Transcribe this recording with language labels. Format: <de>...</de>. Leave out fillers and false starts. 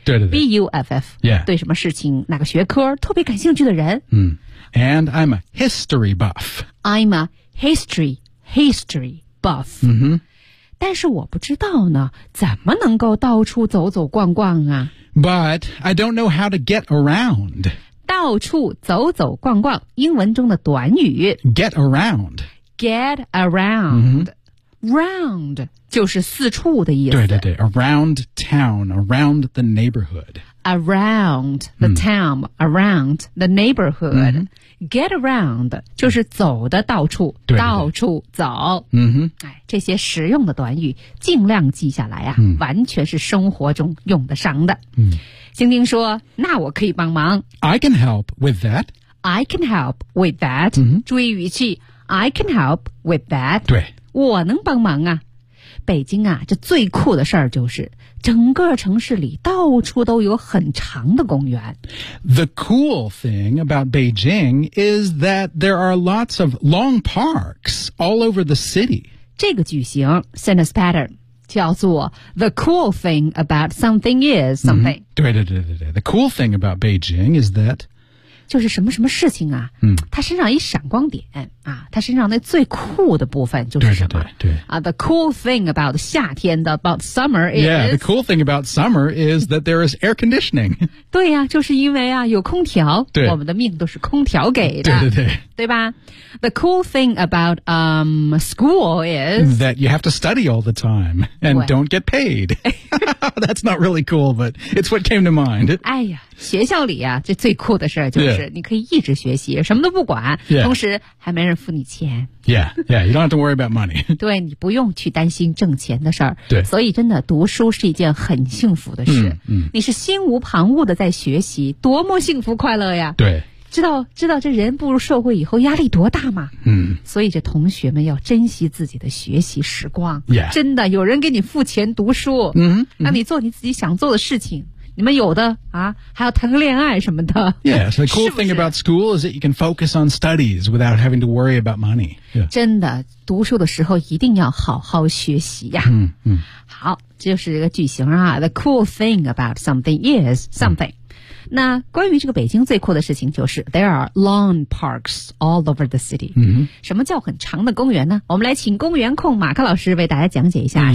<zh>对对对</zh> <en>BUFF、 yeah.</en> <zh>对什么事情哪个学科特别感兴趣的人、</zh> <en>mm. And I'm a history buff I'm a history buff、 mm-hmm.</en> <zh>但是我不知道呢怎么能够到处走走逛逛啊</zh> <en>But I don't know how to get around</en> <zh>到处走走逛逛英文中的短语</zh> <en>Get around、</en> <zh>mm-hmm. Round 就是四处的意思。</zh> <en>对对对 ，around town, around the neighborhood. Around the town,、嗯、 around the neighborhood.、嗯、 get around</en> <zh>就是走的到处，对对对到处走。嗯哼，哎，这些实用的短语尽量记下来啊、嗯，完全是生活中用得上的。嗯，星丁说：“那我可以帮忙。</zh> <en>”I can help with that. I can help with that.、嗯、</en> <zh>注意语气。</zh> <en>I can help with that.</en> <zh>对，我能帮忙啊。北京啊，这最酷的事儿就是整个城市里到处都有很长的公园。</zh> <en>The cool thing about Beijing is that there are lots of long parks all over the city.</en> <zh>这个句型</zh> <en>sentence pattern</en> <zh>叫做</zh> <en>The cool thing about something is something、嗯、对对对对对 The cool thing about Beijing is that</en> <zh>就是什么什么事情啊、嗯、它身上一闪光点啊，它身上那最酷的部分就是什么对对对对、</zh> <en>The cool thing about</en> <zh>夏天的</zh> <en>about summer is Yeah, the cool thing about summer is that there is air conditioning</en> <zh>对啊，就是因为啊有空调对我们的命都是空调给的对对对</zh> <en>对吧 The cool thing about school is That you have to study all the time And don't get paid That's not really cool But it's what came to mind</en> <zh>哎呀学校里啊这最酷的事就是你可以一直学习、</zh> <en>yeah.</en> <zh>什么都不管、</zh> <en>yeah.</en> <zh>同时还没人付你钱</zh> <en>Yeah, yeah, you don't have to worry about money</en> <zh>对你不用去担心挣钱的事儿。对所以真的读书是一件很幸福的事、嗯嗯、你是心无旁骛的在学习多么幸福快乐呀对知道这人步入社会以后压力多大吗嗯所以这同学们要珍惜自己的学习时光、</zh> <en>yeah.</en> <zh>真的有人给你付钱读书嗯让你做你自己想做的事情你们有的啊还要谈个恋爱什么的</zh> <en>Yeah, so the cool thing about school is that you can focus on studies without having to worry about money、yeah.</en> <zh>真的读书的时候一定要好好学习呀、啊、嗯嗯好这就是一个句型啊</zh> <en>The cool thing about something is something、</en> <zh>嗯那关于这个北京最酷的事情就是</zh> <en>There are lawn parks all over the city、 mm-hmm.</en> <zh>什么叫很长的公园呢我们来请公园控马克老师为大家讲解一下、</zh>